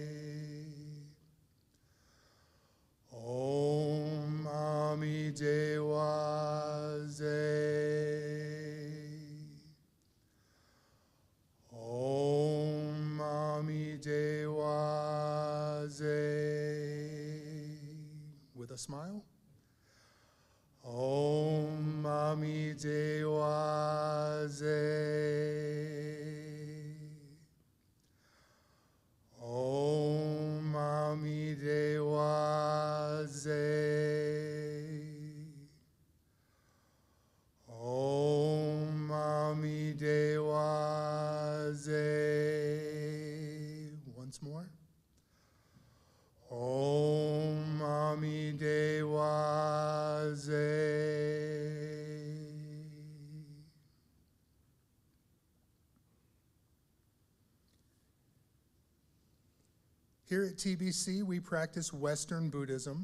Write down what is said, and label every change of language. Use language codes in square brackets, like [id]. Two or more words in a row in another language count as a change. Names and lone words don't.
[sa] Om Mani Dewa Ze. Om Mani Dewa Ze. [en] With a smile. [sa] Om Mani Dewa Ze. Om Mani Dewa Ze. Om Mani Dewa Ze. [en] Once more. [sa] Om Mani Dewa Ze. [en] Here at TBC, we practice Western Buddhism.